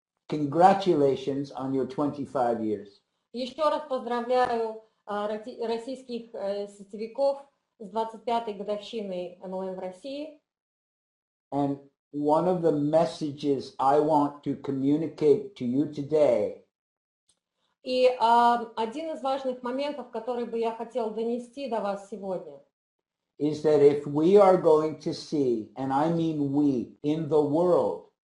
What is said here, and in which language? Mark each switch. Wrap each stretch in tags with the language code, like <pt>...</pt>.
<en>Congratulations on your 25 years.</en> <ru>Еще раз поздравляю российских сетевиков с 25-й годовщиной МЛМ в России.</ru> <en>And one of the messages I want to communicate to you today</en> <ru>И один из важных моментов, который бы я хотел донести до вас сегодня,</ru> <en>is that if we are going to see, and I mean we, in the world,</en>